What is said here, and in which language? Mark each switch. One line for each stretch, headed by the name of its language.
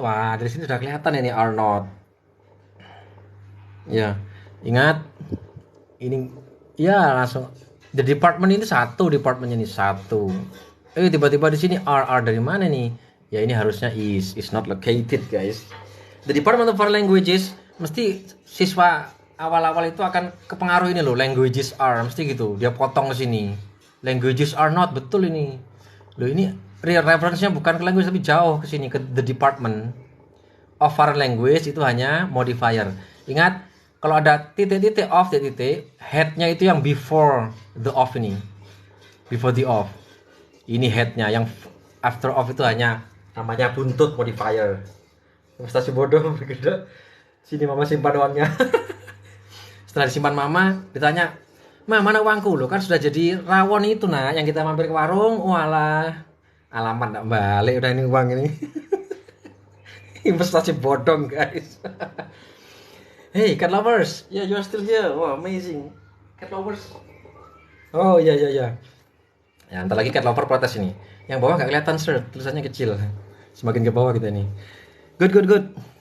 Indonesian: Wah, dari sini sudah kelihatan ini are not. Ya, ingat ini ya langsung the department ini satu, departmentnya ini satu. Tiba-tiba di sini are dari mana nih? Ya ini harusnya
English: is not located
Indonesian: guys. The Department of Foreign Languages mesti siswa awal-awal itu akan kepengaruh ini loh, languages are mesti gitu. Dia potong ke sini. Languages are not, betul ini. Loh ini reference-nya bukan ke language tapi jauh ke sini ke the Department of Foreign Language itu hanya modifier. Ingat kalau ada titik-titik off, titik-titik headnya itu yang before the off ini, before the off. Ini headnya, yang after off itu hanya namanya buntut modifier. Investasi bodoh bergeda. Sini mama simpan uangnya. Setelah disimpan mama, ditanya, "Ma, mana uangku?" Lo kan sudah jadi rawon itu nah, yang kita mampir ke warung. Walah, alamat enggak balik udah ini uang ini. Investasi bodong guys.
English: Hey cat lovers, yeah you're still here. Wow amazing. Cat lovers. Oh iya.
Indonesian: Ya ntar lagi cat lover protes ini. Yang bawah nggak kelihatan sir, tulisannya kecil. Semakin ke bawah kita ini. Good.